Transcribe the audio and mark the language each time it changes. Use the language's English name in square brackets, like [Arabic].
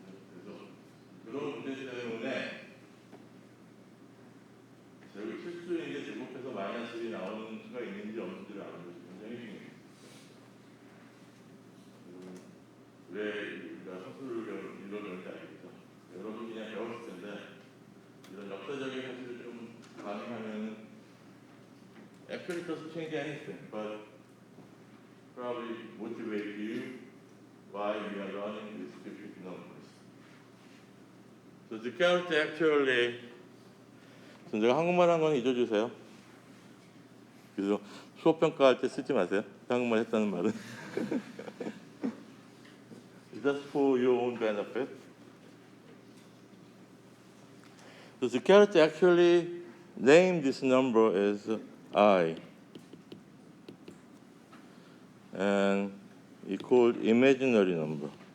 [Korean] 그래서 그런 문제 때문에 실수인데 제곱해서 마이너스 1이 나오는 수가 있는지 없는지를 아는 것이 굉장히 중요해요. 왜 우리가 서술을 이루어졌는지 알겠죠? 여러분 그냥 배웠을 텐데 이런 역사적인 사실을 좀 가능하면 [English] actually doesn't change anything, but probably motivate you why we are learning these specific numbers. So the character actually [Korean] 제가 한국말 한 건 잊어주세요. 그래서 수업평가할 때 쓰지 마세요. 한국말 했다는 말은. [English] Just for your own benefit. So the character actually named this number as I. And he called imaginary number.